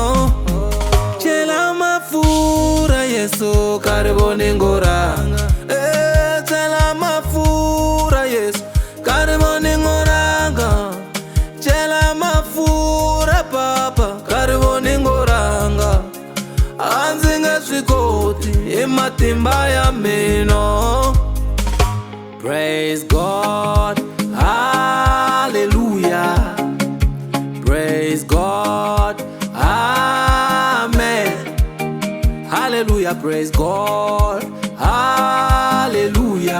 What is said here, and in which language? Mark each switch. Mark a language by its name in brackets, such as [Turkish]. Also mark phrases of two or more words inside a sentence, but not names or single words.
[Tsonga] chela mafura Yesu kari voni ngoranga chela mafura Yesu kari voni ngoranga chela mafura papa kari voni ngoranga andzi nga swi koti hi matimba ya mina. [English] Praise God, hallelujah. Praise God, amen. Hallelujah, praise God, hallelujah.